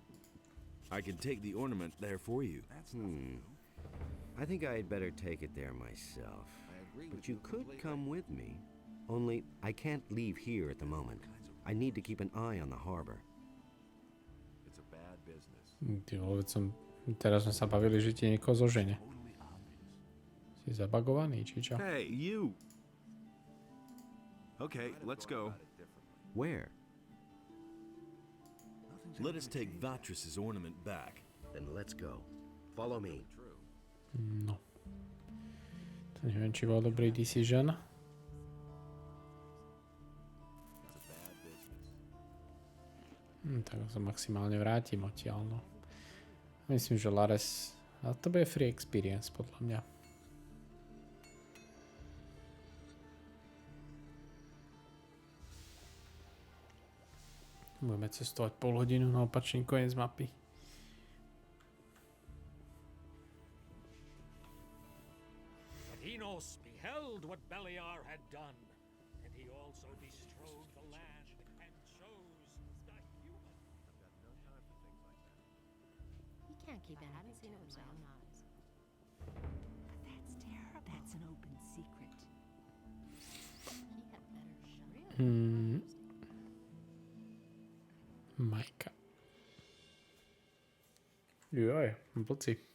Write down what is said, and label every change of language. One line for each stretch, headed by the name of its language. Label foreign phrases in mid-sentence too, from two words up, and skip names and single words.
English: I can take the ornament there for you. I think I'd better take it there myself. But you could come with me. Only, I can't leave here at the moment. I need to keep an eye on the harbor. It's a bad business.
Slovak: Teraz sme sa bavili, že ti niekoho zožene. Si zabagovaný, či čo?
English: Hey, you! Okay, let's go. Where? Let us take Vatris's ornament back. Then let's go. Follow me.
Slovak: No. To neviem, či bol dobrý decision. Tak sa maximálne vrátim odtiaľ, no. Myslím, že Lares... A to bude
English: free experience,
Slovak: podľa mňa. Budeme cestovať pol hodinu na opačný koniec mapy.
English: But Enos beheld what Beliar had done, and he also bestrode the land and chose the human. He can't keep anything. I haven't seen it with my own eyes. But that's terrible. That's an open secret. He had better shut up.
Slovak: Majka. Joj, blci.